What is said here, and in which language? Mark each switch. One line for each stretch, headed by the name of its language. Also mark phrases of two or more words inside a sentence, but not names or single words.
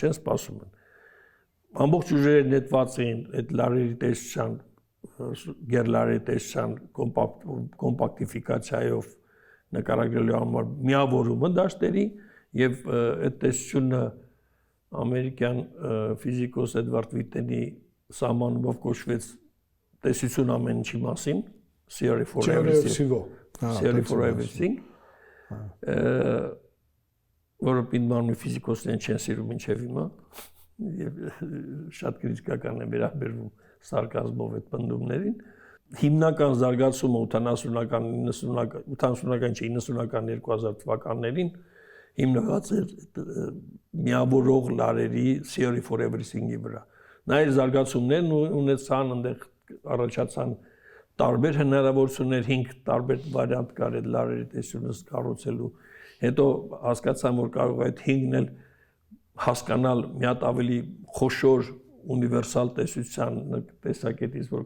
Armenian: չեն, սպասում են։ Ամբողջ ուժերը նետված են այդ լարերի տեսության, գերլարերի տեսության կոմպակտիֆիկացիայով նկարագրելու համար միավորումը դաշտերի եւ այդ տեսությունը ամերիկյան ֆիզիկոս Էդվարդ Վիտենի սահմանումով կոչվեց տեսություն ամեն ինչի մասին,
English: theory for everything,
Armenian: որը պինդ ֆիզիկոսներն չեն սիրում մինչև հիմա եւ շատ կրիտիկական է վերաբերվում սարկազմով այդ պնդումներին։ Հիմնական զարգացումը 80-ական, 90-ական 2000 թվականներին հիմնված էր միավորող լարերի
English: theory for
Armenian: everything-ի վրա։ Նա իր զարգացումներն ունեցան, այնտեղ առաջացան տարբեր հնարավորություններ, 5 տարբեր վարիանտ կար այդ լարերի տեսությունը կառուցելու։ Հետո հասկացան, որ կարող է այդ 5-ն էլ հասկանալ մի հատ ավելի խոշոր ունիվերսալ տեսության տեսակետից, որ